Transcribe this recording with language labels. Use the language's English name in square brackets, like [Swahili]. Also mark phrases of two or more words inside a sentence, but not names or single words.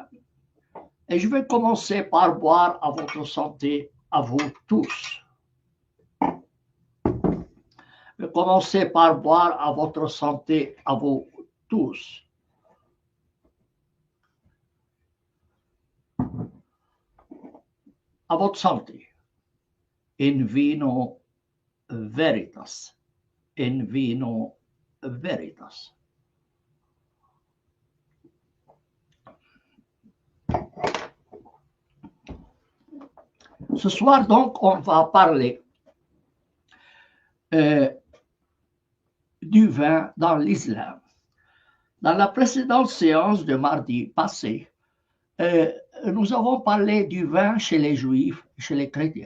[French] Et je vais commencer par boire à votre santé, à vous tous. Je vais commencer par boire à votre santé, à vous tous. À votre santé. [Latin] In vino veritas. In vino veritas. [French] Ce soir, donc, on va parler du vin dans l'islam. Dans la précédente séance de mardi passé, nous avons parlé du vin chez les juifs, chez les chrétiens.